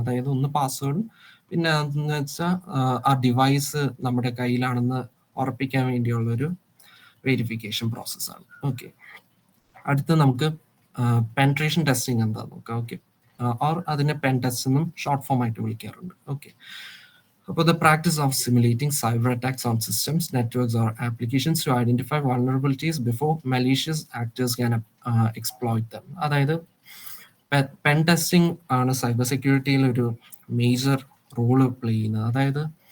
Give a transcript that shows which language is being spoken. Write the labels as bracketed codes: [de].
[ml] അതായത് ഒന്ന് പാസ്വേഡും പിന്നെ അതെന്ന് വെച്ചാൽ ആ ഡിവൈസ് നമ്മുടെ കയ്യിലാണെന്ന് ഉറപ്പിക്കാൻ വേണ്ടിയുള്ളൊരു വെരിഫിക്കേഷൻ പ്രോസസ്സാണ്. ഓക്കെ. അടുത്ത് നമുക്ക് പെൻട്രേഷൻ ടെസ്റ്റിംഗ് എന്താന്ന് നോക്കാം. ഓക്കെ. ഓർ അതിനെ പെൻ ടെസ്റ്റ് എന്നും ഷോർട്ട് ഫോം ആയിട്ട് വിളിക്കാറുണ്ട്. ഓക്കെ. അപ്പോൾ [en] the practice of simulating cyber attacks on systems, networks, or applications to identify vulnerabilities before malicious actors can exploit them. [ml] അതായത് പെൻ ടെസ്റ്റിംഗ് ആണ് cyber സെക്യൂരിറ്റിയിൽ ഒരു മേജർ റോള് പ്ലേ ചെയ്യുന്നത്.